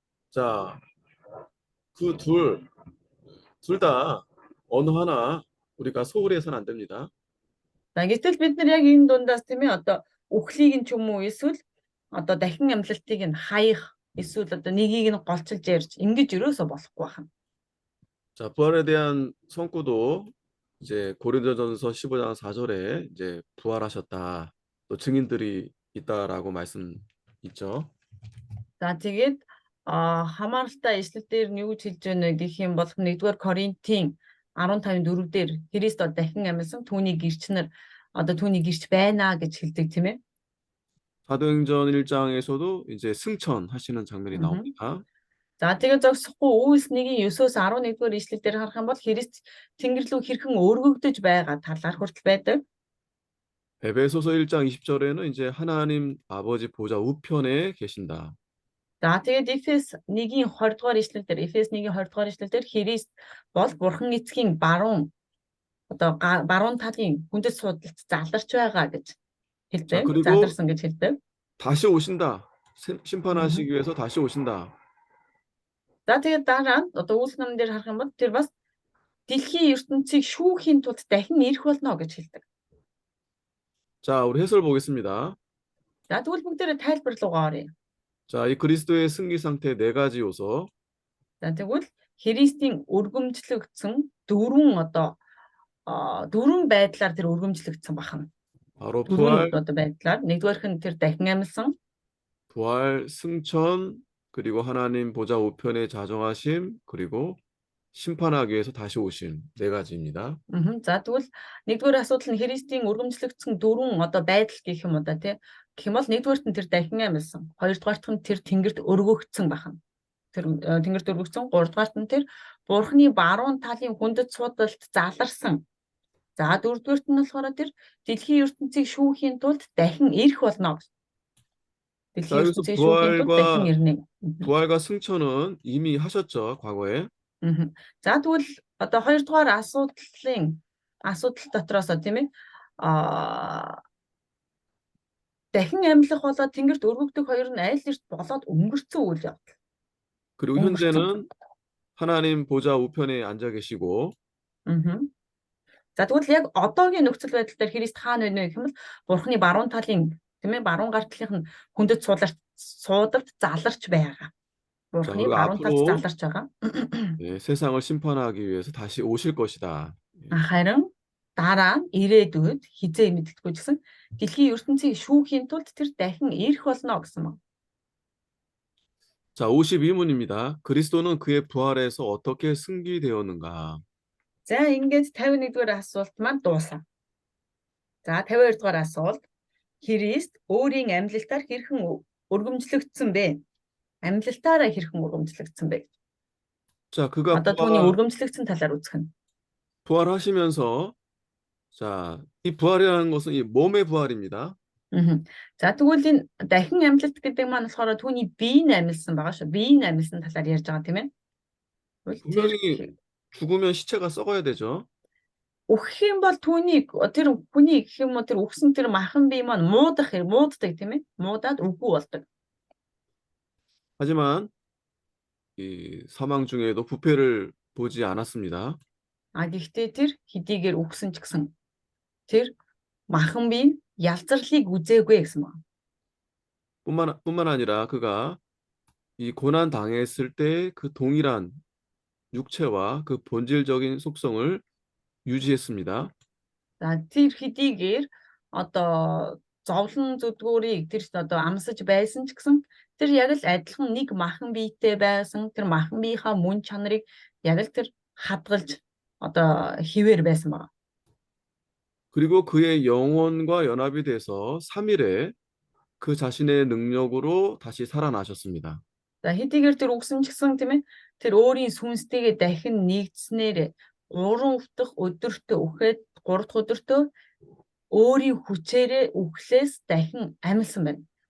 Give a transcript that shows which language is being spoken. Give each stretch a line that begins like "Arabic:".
Korean: 자, 그 둘 다 어느 하나 우리가 소홀히 해서는 안 됩니다.
Mongolian: За гэтэл бид нар яг энэ дундаас тийм ээ одоо үхлийг нь ч юм уу эсвэл одоо дахин амьлалтыг нь хаях эсвэл одоо нэгийг нь голчилж ярьж ингэж ерөөсө болохгүй байна.
Korean: 자, 부활에 대한 선구도 이제 고린도전서 15장 4절에 이제 부활하셨다. 또 증인들이 있다라고 말씀 있죠.
Mongolian: За тэгээд хамааралтай ишлэл дээр нь юу гэж хэлж байна гэх юм бол 1-р Коринтын 15:4 дээр Христ дахин амьсан түүний гэрч нар одоо түүний гэрч байна гэж хэлдэг тийм ээ.
Korean: 사도행전 1장에서도 이제 승천하시는 장면이 나옵니다.
Mongolian: За тэгээд зогсохгүй Үйлс 1:9-өөс 11-р ишлэл дээр харах юм бол Христ тэнгэр рүү хэрхэн өргөгдөж байгаа талаар хүртэл байдаг.
Korean: 에베소서 1장 20절에는 이제 하나님 아버지 보좌 우편에 계신다.
Mongolian: За тэгээд Эфес 1:20 дугаар ишлэл дээр Христ бол Бурхан эцгийн баруун талын хүндэт суудалд заларч байгаа гэж хэлдэг.
Korean: 그리고
Mongolian: заларсан гэж хэлдэг.
Korean: 다시 오신다. 심판하시기 위해서 다시 오신다.
Mongolian: За тэгээд дараа нь одоо Үйлс номон дээр харах юм бол тэр бас дэлхийн ертөнцийг шүүхийн тулд дахин ирэх болно гэж хэлдэг.
Korean: 자, 우리 해설 보겠습니다.
Mongolian: За тэгвэл бүгдээрээ тайлбар руугаа оръё.
Korean: 자, 이 그리스도의 승기 상태 네 가지 요소.
Mongolian: За тэгвэл Христийн өргөмжлөгдсөн дөрвөн байдлаар тэр өргөмжлөгдсөн байна.
Korean: 바로
Mongolian: дөрвөн одоо байдлаар нэгдүгээрх нь тэр дахин амьсан,
Korean: 부활, 승천, 그리고 하나님 보좌 우편에 자정하심, 그리고 심판하기 위해서 다시 오심. 네 가지입니다.
Mongolian: За тэгвэл нэгдүгээр асуудал нь Христийн өргөмжлөгдсөн дөрвөн одоо байдал гэх юм уу да тий. Гэх юм бол нэгдүгээрт нь тэр дахин амьсан, хоёрдугаарт нь тэр тэнгэрт өргөгдсөн байна. Тэр тэнгэрт өргөгдсөн, гуравдугаарт нь тэр Бурхны баруун талын хүндэт суудалд заларсан. За дөрөвдүгээрт нь болохоор тэр дэлхийн ертөнцийг шүүхийн тулд дахин ирэх болно. дэлхийн ертөнцийг шүүхийн тулд дахин ирнэ.
Korean: 부활과 승천은 이미 하셨죠, 과거에.
Mongolian: За тэгвэл одоо хоёрдугаар асуудал дотроос тийм ээ дахин амьлах болоод тэнгэрт өргөгдөх хоёр нь аль эрт болоод өнгөрцөн үйл явдал.
Korean: 그리고 현재는 하나님 보좌 우편에 앉아 계시고.
Mongolian: За тэгвэл яг одоогийн нөхцөл байдал дээр Христ хаана байна вэ гэх юм бол Бурхны баруун талын тийм ээ баруун гар талынх нь хүндэт суудалд заларч байгаа.
Korean: 자,
Mongolian: Бурхны
Korean: 그리고
Mongolian: баруун талд
Korean: 앞으로
Mongolian: заларч байгаа.
Korean: 예, 세상을 심판하기 위해서 다시 오실 것이다. 예.
Mongolian: Харин дараа нь ирээдүйд хизээ мэддэггүй ч гэсэн дэлхийн ертөнцийг шүүхийн тулд тэр дахин ирэх болно гэсэн байна.
Korean: 자, 52문입니다. 그리스도는 그의 부활에서 어떻게 승리되었는가?
Mongolian: За ингээд 51-р асуулт маань дуусаа. За 52-р асуулт. Христ өөрийн амьлалтаар хэрхэн өргөмжлөгдсөн бэ? Амьлалтаараа хэрхэн өргөмжлөгдсөн бэ?
Korean: 자, 그가
Mongolian: Одоо түүний өргөмжлөгдсөн талаар үзэх нь.
Korean: 부활하시면서 자, 이 부활이라는 것은 이 몸의 부활입니다.
Mongolian: За тэгвэл энэ дахин амьлалт гэдэг маань болохоор түүний биеийн амьлсан байгаа шүү. Биеийн амьлсан талаар ярьж байгаа тийм ээ.
Korean: 분명히 죽으면 시체가 썩어야 되죠.
Mongolian: Үхэх юм бол түүний тэр хүний гэх юм уу тэр үхсэн тэр махан бие маань мууддаг тийм ээ. Муудаад үгүй болдог.
Korean: 하지만 이 사망 중에도 부패를 보지 않았습니다.
Mongolian: А гэхдээ тэр хэдийгээр үхсэн ч гэсэн тэр махан бие ялзарлыг үзээгүй гэсэн байна.
Korean: 뿐만 아니라 그가 이 고난 당했을 때 그 동일한 육체와 그 본질적인 속성을 유지했습니다.
Mongolian: За тэр хэдийгээр одоо зовлон зүдгүүрийг тэр одоо амсаж байсан ч гэсэн тэр яг л адилхан нэг махан биетэй байсан. Тэр махан биеийнхаа мөн чанарыг яг л тэр хадгалж одоо хിവэр байсан байна.
Korean: 그리고 그의 영혼과 연합이 돼서 3일에 그 자신의 능력으로 다시 살아나셨습니다.
Mongolian: За хэдийгээр тэр үгсэн ч гэсэн тийм ээ тэр өөрийн сүнстэйгээ дахин нэгдснээр 3 дахь өдөртөө үхээд 3 дахь өдөртөө өөрийн хүчээрээ үхлээс дахин амьсан байна.